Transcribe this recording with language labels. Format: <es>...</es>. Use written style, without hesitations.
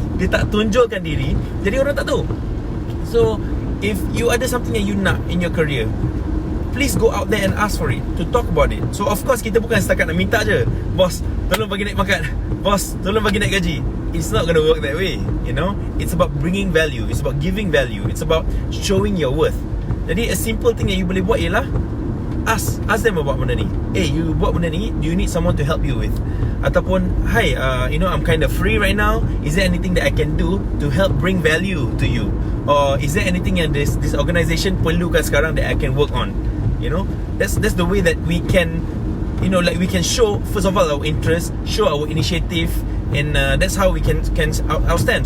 <ms>dia tak tunjukkan diri, jadi orang tak tahu.</ms> <en>So if you ada something yang you nak in your career, please go out there and ask for it, to talk about it.</en> <ms>So of course kita bukan setakat nak minta je, bos tolong bagi naik pangkat, bos tolong bagi naik gaji.</ms> <en>It's not going to work that way, you know. It's about bringing value, it's about giving value, it's about showing your worth.</en> <ms>Jadi</ms> <en>a simple thing</en> <ms>yang you boleh buat ialah</ms> <en>ask them about</en> <ms>benda ni. You buat benda ni,</ms> <en>do you need someone to help you with? Ataupun, hi, I'm kind of free right now, is there anything that I can do to help bring value to you? Or is there anything yang this organisation</en> <ms>perlukan sekarang</ms> <en>that I can work on? You know, that's the way that we can, like we can show, first of all, our interest, show our initiative, and that's how we can outstand.</en>